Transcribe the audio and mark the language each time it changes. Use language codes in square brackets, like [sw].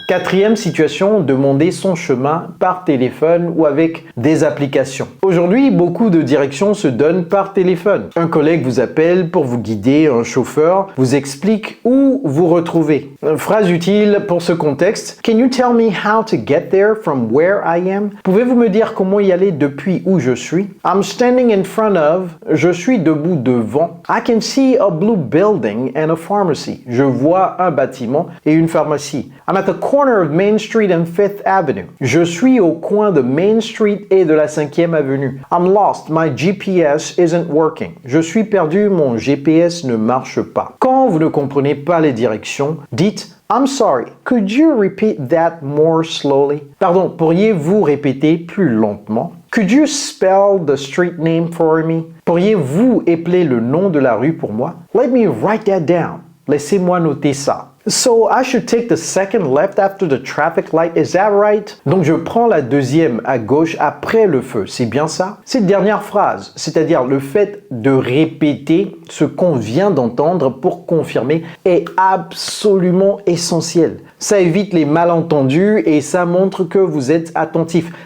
[fr] Quatrième situation, demander son chemin par téléphone ou avec des applications. Aujourd'hui, beaucoup de directions se donnent par téléphone. Un collègue vous appelle pour vous guider, un chauffeur vous explique où vous retrouver. Phrase utile pour ce contexte. [en] Can you tell me how to get there from where I am? [fr] Pouvez-vous me dire comment y aller depuis où je suis? [en] I'm standing in front of. [fr] Je suis debout devant. [en] I can see a blue building and a pharmacy. [fr] Je vois un bâtiment et une pharmacie. [en] I'm at the corner of Main Street and 5th Avenue. [fr] Je suis au coin de Main Street et de la 5e avenue. [en] I'm lost. My GPS isn't working. [fr] Je suis perdu. Mon GPS ne marche pas. Quand vous ne comprenez pas les directions, dites [en] I'm sorry, could you repeat that more slowly? [fr] Pardon, pourriez-vous répéter plus lentement? [en] Could you spell the street name for me? [fr] Pourriez-vous épeler le nom de la rue pour moi? [en] Let me write that down. [fr] Laissez-moi noter ça. [en] So I should take the second left after the traffic light, is that right? [fr] Donc je prends la deuxième à gauche après le feu, c'est bien ça? Cette dernière phrase, c'est-à-dire le fait de répéter ce qu'on vient d'entendre pour confirmer, est absolument essentiel. Ça évite les malentendus et ça montre que vous êtes attentif.